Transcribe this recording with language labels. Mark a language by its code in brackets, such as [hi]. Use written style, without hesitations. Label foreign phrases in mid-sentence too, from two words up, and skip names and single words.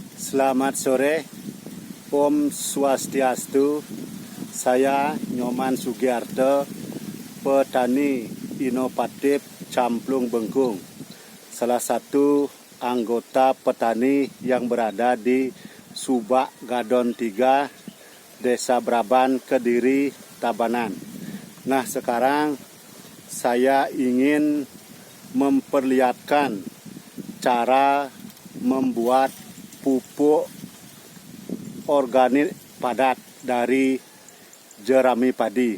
[id] Selamat sore, [ban] Om Swastiastu. [id] Saya Nyoman Sugiarto, petani inovatif Camplung Bengkung, salah satu anggota petani yang berada di Subak Gadon 3, Desa Braban, Kediri, Tabanan. Nah, sekarang saya ingin memperlihatkan cara membuat pupuk organik padat dari jerami padi.